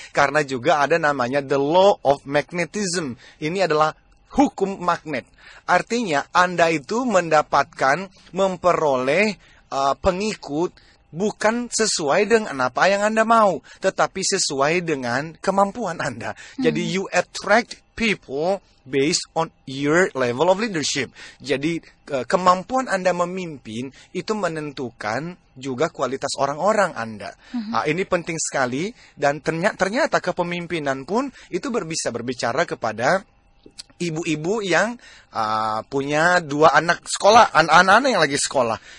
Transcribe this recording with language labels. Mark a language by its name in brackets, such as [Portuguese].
[Indonesian] Karena juga ada namanya [English] the law of magnetism. [Indonesian] Ini adalah hukum magnet. Artinya Anda itu memperoleh pengikut bukan sesuai dengan apa yang Anda mau, tetapi sesuai dengan kemampuan Anda. [English] Jadi you attract people based on your level of leadership. [Indonesian] Jadi kemampuan Anda memimpin itu menentukan juga kualitas orang-orang Anda. Ini penting sekali, dan ternyata kepemimpinan pun itu bisa berbicara kepada ibu-ibu yang punya 2 anak sekolah, anak-anak yang lagi sekolah.